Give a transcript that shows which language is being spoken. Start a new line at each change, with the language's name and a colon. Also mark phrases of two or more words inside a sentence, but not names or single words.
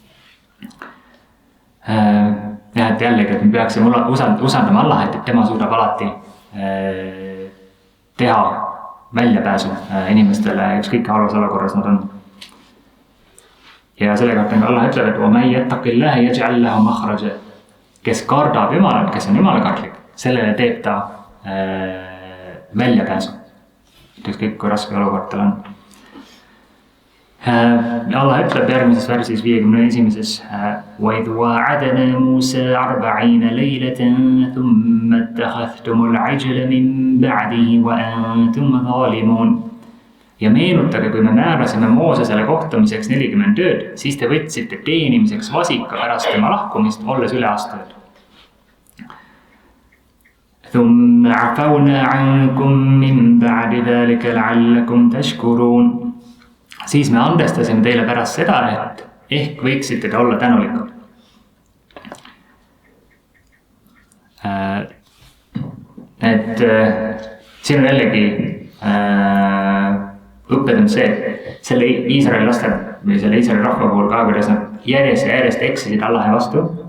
Estonian: Ja et jällegi, et me peaksime usaldama Allah, et tema suudab alati teha väljapääsu inimestele, ükskõik halvas olukorras nad on. Ja selle kohta Allah ütleb, et
Arabic: وَمَنْ يَتَّقِ اللَّهَ يَجْعَلْ لَهُ مَخْرَجًا,
Estonian: kes kardab Jumalat, kes on Jumalakartlik, sellele teeb ta väljapääsu, ükskõik kui raske olukord tal on. Allah ütleb järgmises versis 51.
Arabic: وَإِذْ وَاعَدْنَا مُوسَى 40 لَيْلَةً ثُمَّ اتَّخَذْتُمُ الْعِجْلَ مِنْ بَعْدِهِ وَأَنْتُمْ ظَالِمُونَ.
Estonian: Ja meenutage, kui me määrasime Moosesele kohtumiseks 40 ööd, siis te võtsite teenimiseks vasika pärast tema lahkumist, olles üleastunud.
Arabic: ثُمَّ عَفَوْنَا عَنْكُمْ مِنْ بَعْدِ ذَلِكَ لَعَلَّكُمْ تَشْكُرُونَ.
Estonian: Siis me andestasime teile pärast seda, et ehk võiksite te olla tänulikud. Et siin on jällegi õppetund see, selle Iisraeli laste või selle Iisraeli rahva puhul ka, kuidas nad järjest eksisid Allahi vastu.